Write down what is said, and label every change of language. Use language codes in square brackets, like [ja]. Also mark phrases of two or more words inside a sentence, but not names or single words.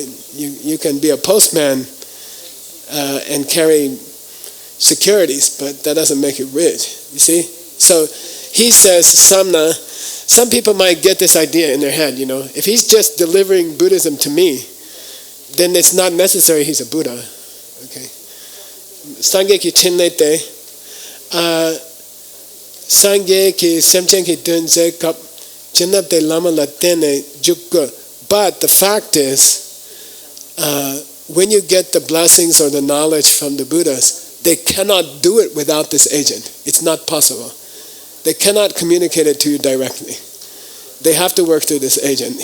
[en] You can be a postman and carry securities, but that doesn't make you rich. You see? So he says, Samna. Some people might get this idea in their head. If he's just delivering Buddhism to me, then it's not necessary he's a Buddha. Okay. [bo] སངས་རྒྱས་ཀྱི་ཕྲིན་ལས་ཏེ། སངས་རྒྱས་ཀྱི་སེམས་ཅན་གྱི་དོན་མཛད་སྐབས། བྱིན་རླབས་ཏེ་བླ་མ་ལ་བརྟེན་ནས་འཇུག་ག. [en] But the fact is, when you get the blessings or the knowledge from the Buddhas, they cannot do it without this agent. It's not possible. They cannot communicate it to you directly. They have to work through this agent.